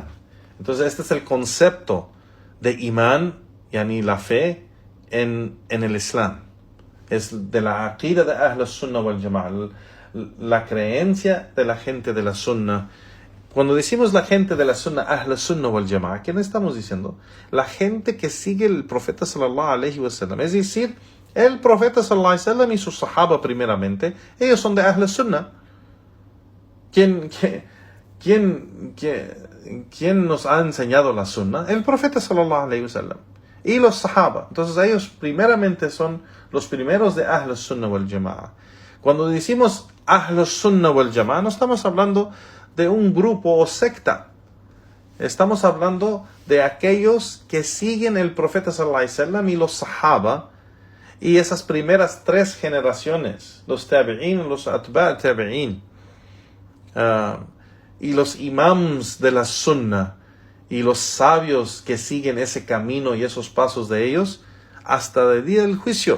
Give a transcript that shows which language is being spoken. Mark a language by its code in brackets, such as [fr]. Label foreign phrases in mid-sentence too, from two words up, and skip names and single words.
[es] Entonces este es el concepto de imán, yani la fe, en el Islam. Es de la aqida de [ar] أهل السنة والجماعة, [es] la creencia de la gente de la Sunnah. Cuando decimos la gente de la Sunnah, [ar] أهل السنة والجماعة, [es] ¿quién estamos diciendo? La gente que sigue el profeta [ar] صلى الله عليه وسلم. [es] Es decir, el profeta [ar] صلى الله عليه وسلم [es] y sus sahaba primeramente, ellos son de [ar] أهل السنة. [es] ¿Quién nos ha enseñado la Sunnah? El profeta [ar] صلى الله عليه وسلم [es] y los sahaba. Entonces ellos primeramente son los primeros de [ar] أهل السنة والجماعة. [es] Cuando decimos [ar] أهل السنة والجماعة, [es] no estamos hablando de un grupo o secta. Estamos hablando de aquellos que siguen el profeta [ar] صلى الله عليه وسلم [es] y los sahaba y esas primeras tres generaciones, los tabi'in, los [ar] أتباع التابعين, [es] y los imams de la Sunnah y los sabios que siguen ese camino y esos pasos de ellos hasta el día del juicio.